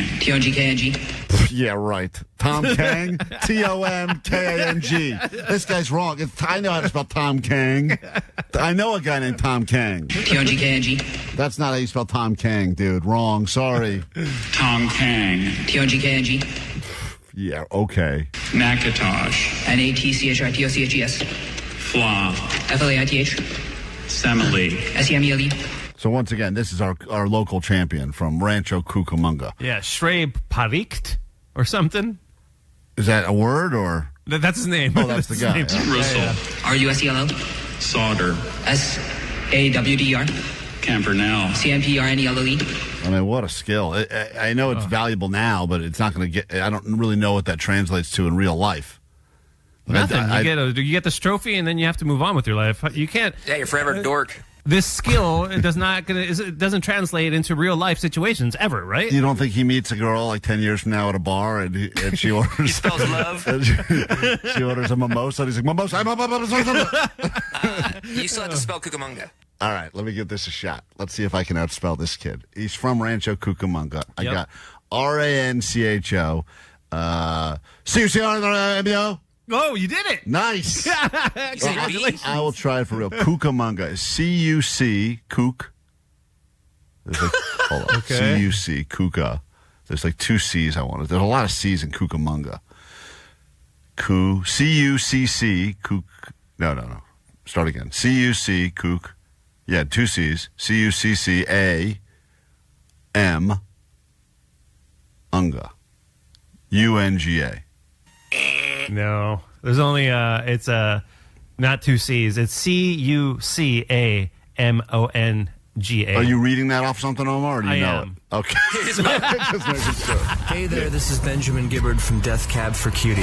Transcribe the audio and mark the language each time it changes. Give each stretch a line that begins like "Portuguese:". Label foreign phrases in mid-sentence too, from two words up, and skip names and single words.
English: T-O-N-G-K-N-G. Yeah, right. Tom Kang. T-O-M-K-A-N-G. This guy's wrong. I know how to spell Tom Kang. I know a guy named Tom Kang. T-O-N-G-K-N-G. That's not how you spell Tom Kang, dude. Wrong. Sorry. Tom Kang. T-O-N-G-K-N-G. Yeah, okay. Nakatosh. N-A-T-C-H-I-T-O-C-H-E-S. Fla. F-L-A-I-T-H. Semele. S-E-M-E-L-E. So once again, this is our local champion from Rancho Cucamonga. Yeah, Shrey Parikt or something. Is that a word or? That's his name. Oh, that's the guy. Russell. R-U-S-E-L-O. Sauter. S-A-W-D-E-R. Campernell. C-A-M-P-R-N-E-L-L-E. I mean, what a skill. I know it's valuable now, but it's not going to get... I don't really know what that translates to in real life. Nothing. You get this trophy, and then you have to move on with your life. You can't... Yeah, you're forever a dork. This skill it doesn't translate into real life situations ever, right? You don't think he meets a girl like 10 years from now at a bar and she orders... He spells love. She orders a mimosa and he's like, mimosa. You still have to spell Cucamonga. All right, let me give this a shot. Let's see if I can outspell this kid. He's from Rancho Cucamonga. I got R-A-N-C-H-O. C-U-C-R-M-B-O. Oh, you did it. Nice. Congratulations. I will try it for real. Cucamonga is C-U-C, Cook. Hold on. Okay. C-U-C, Cuca. There's like 2 C's I wanted. There's a lot of C's in Cucamonga. C-U-C-C, Cuc. No. Start again. C-U-C, Cuc. Yeah, 2 C's. C-U-C-C-A-M. Unga. U-N-G-A. No. There's only, it's not 2 C's. It's C-U-C-A-M-O-N-G-A. Are you reading that off something, Omar, or do you know am. it? Okay. Just making sure. Hey there, this is Benjamin Gibbard from Death Cab for Cutie.